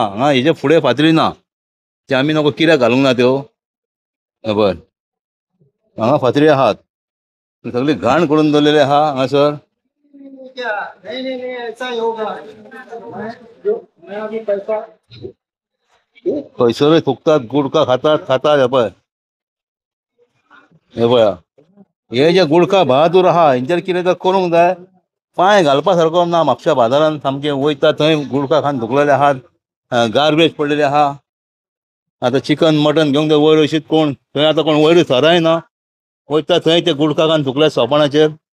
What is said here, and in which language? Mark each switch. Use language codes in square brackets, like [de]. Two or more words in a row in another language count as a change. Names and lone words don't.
[kok] हांगा हेजे फुडें फातरी ना, ते आमी नको कित्याक घालूंक ना त्यो खबर. हांगा फातरी आहात, सगळी घाण करून दवरलेली आहा हांगासर. [hi] क्या नहीं नहीं नहीं ऐसा ही होगा मैं अभी पैसा [kok] खंयसरूय थुकतात गुडका खातात हे पळया हे जे गुडका बहादूर आहा हेंचेर कितें तर करूंक जाय पांय घालपा सारको ना म्हापशा बाजारांत सामकें वयता थंय गुडका खावन थुकलेले आहात गार्बेज पडलेले आहा आतां [en] chicken mutton [kok] घेवंक जाय वयर अशीत कोण थंय आतां कोण वयर सराय ना वयता थंय ते गुडका खावन थुकल्या सोपानाचेर